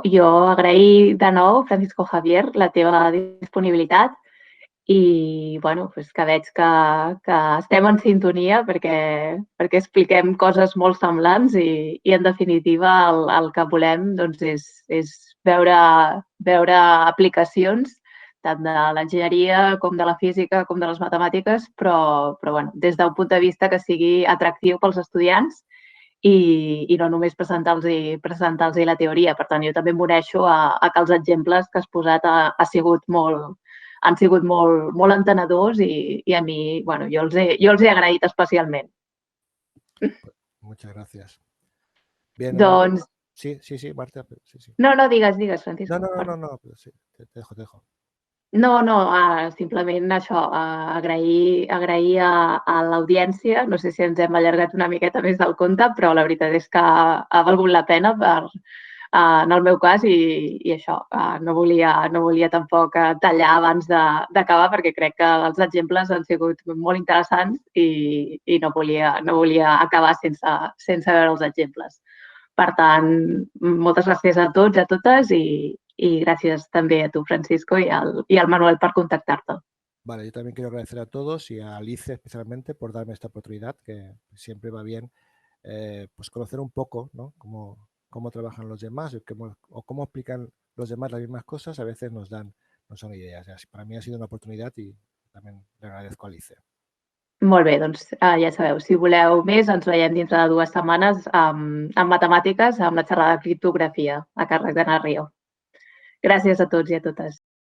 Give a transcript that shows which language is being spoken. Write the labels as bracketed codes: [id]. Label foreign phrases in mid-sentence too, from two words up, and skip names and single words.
[ca] Jo agrair de nou, Francisco Javier, la teva disponibilitat i bueno, doncs que veig que estem en sintonia perquè expliquem coses molt semblants i en definitiva el que volem doncs, és veure aplicacions tant de l'enginyeria com de la física com de les matemàtiques, però bueno, des d'un punt de vista que sigui atractiu pels estudiants i no només presentar-los la teoria. Per tant, jo també m'uneixo a que els exemples que has posat han sigut molt entenedors i a mi, bueno, jo els he agraït especialment. [es] Muchas gracias. Bien, [ca] Doncs Sí, Marta, sí. No, digues, Francisco. [es] No, sí, te dejo. [ca] No, simplement això, agrair a l'audiència. No sé si ens hem allargat una miqueta més del compte, però la veritat és que ha valgut la pena en el meu cas i això, no volia tampoc tallar abans d'acabar perquè crec que els exemples han sigut molt interessants i no volia acabar sense veure els exemples. Per tant, moltes gràcies a tots, a totes [es] y gracias también a tu, Francisco, y al Manuel por contactarte. Vale, yo también quiero agradecer a todos y a Alice especialmente por darme esta oportunidad, que siempre va bien pues conocer un poco, ¿no? Cómo trabajan los demás o cómo explican los demás las mismas cosas, a veces nos son ideas. Para mí ha sido una oportunidad y también le agradezco a Alice. [ca] Molt bé, doncs ja sabeu, si voleu més ens veiem dintre de 2 setmanes amb matemàtiques, amb la xerrada de criptografia a càrrec d'Anna Rio. Gràcies a tots i a totes.